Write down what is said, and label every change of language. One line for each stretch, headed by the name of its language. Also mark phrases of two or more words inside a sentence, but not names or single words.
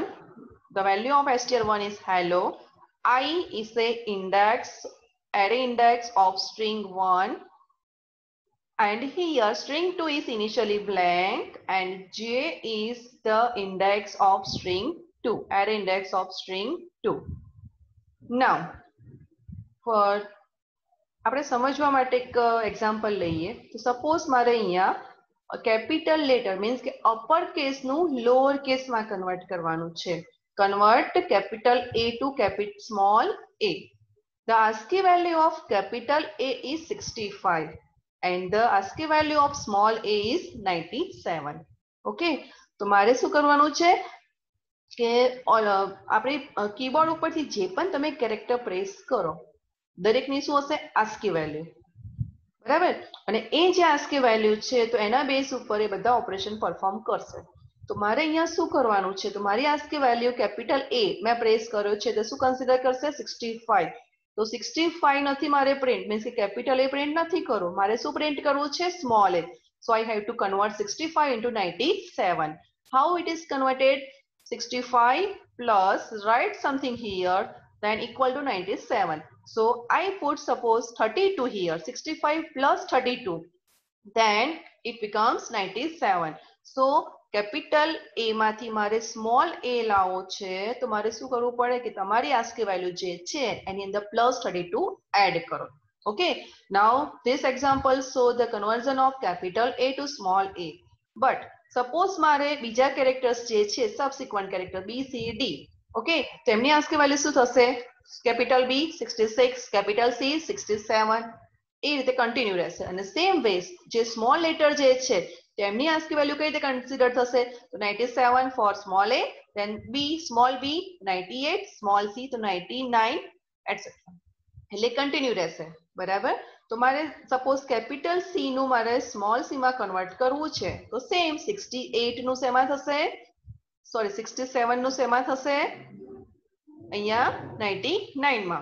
English: The value of str1 is hello. I is the index, array index of string 1. And here string 2 is initially blank and j is the index of string 2, array index of string 2. Now for
Gujarati: આપણે સમજવા માટે એક એક્ઝામ્પલ લઈએ. તો સપોઝ મારે અહીંયા
English: capital letter
Gujarati: મીન્સ કે
English: upper caseનું lower caseમાં
Gujarati: કન્વર્ટ કરવાનું છે.
English: Convert capital A to capital small a. The ASCII value of capital A is 65 and the ASCII value of small a is 97.
Gujarati: Okay, તો મારે શું કરવાનું છે કે આપણે કીબોર્ડ ઉપરથી જે પણ તમે
English: character press
Gujarati: કરો દરેકની શું હશે
English: ASCII value,
Gujarati: બરાબર, અને એ જે
English: ASCII value
Gujarati: છે તો એના બેઝ ઉપર એ બધા
English: operation perform
Gujarati: કરશે. તો મારે અહીંયા શું કરવાનું છે, તો મારી
English: ASCII value capital A
Gujarati: મેં પ્રેસ કર્યો છે તો શું કન્સિડર કરશે 65. તો 65 નથી મારે પ્રિન્ટ, મીન્સ કે
English: capital A print
Gujarati: નથી કરવું, મારે શું પ્રિન્ટ કરવું છે
English: small a. So I have to convert 65 into 97. How it is converted? 65 plus, write something here, then equal to 97. So I put suppose 32 here, 65 plus 32, then it becomes 97. So capital A
Gujarati: માંથી મારે
English: small a
Gujarati: લાવવો છે તો મારે શું કરવું પડે કે તમારી
English: ASCII value
Gujarati: જે છે એની અંદર
English: plus 32 add
Gujarati: કરો.
English: Okay, now this example show the conversion of capital A to small a. But suppose
Gujarati: મારે બીજા characters જે છે
English: subsequent character B, C, D, okay,
Gujarati: તેમની
English: ASCII value
Gujarati: શું થશે?
English: capital B 66, capital C 67,
Gujarati: એ રીતે કન્ટિન્યુ રહેશે. અને
English: same ways
Gujarati: જે
English: small letter
Gujarati: જે છે તેમની
English: ASCII value
Gujarati: કઈ રીતે કન્સિડર થશે? તો
English: 97 for small a, then B small b 98, small c
Gujarati: તો 99 એટસેટ્રા, એટલે કન્ટિન્યુ રહેશે, બરાબર. તો મારે સપોઝ
English: capital C
Gujarati: નું મારે
English: small c
Gujarati: માં કન્વર્ટ કરવું છે તો સેમ 68 નું શેમાં થશે, સોરી 67 નું શેમાં થશે, અહીંયા 99 માં.